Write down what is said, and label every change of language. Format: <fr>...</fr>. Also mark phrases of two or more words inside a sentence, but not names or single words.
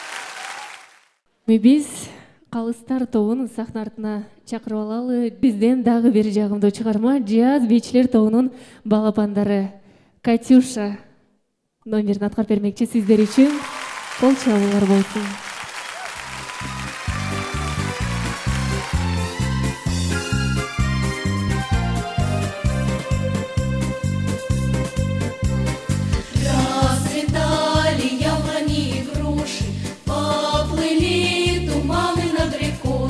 <ky>Биз Калыстар тобун сахна артына чакырып алалы. Бизден дагы бир жагымдуу чыгарма Жаз бийчилер тобунун балапандары Катюша номерин аткарып бермекчи сиздер үчүн. Кол чабуулар болсун.</ky> <ru>Расцветали яблони и груши, поплыли туманы над рекой.</ru>